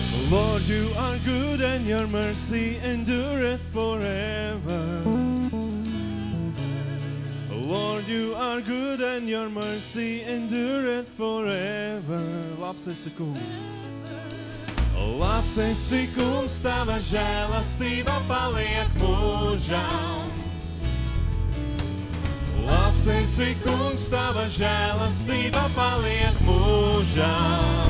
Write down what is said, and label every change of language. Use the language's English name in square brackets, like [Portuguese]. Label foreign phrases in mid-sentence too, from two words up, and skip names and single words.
[English] Lord, you are good and your mercy endureth forever. Lord, you are good and your mercy endureth forever. [Latvian] Labs esi kungs. Labs esi kungs, tava žēlastība paliek mūžām. Labs esi kungs, tava žēlastība paliek mūžām.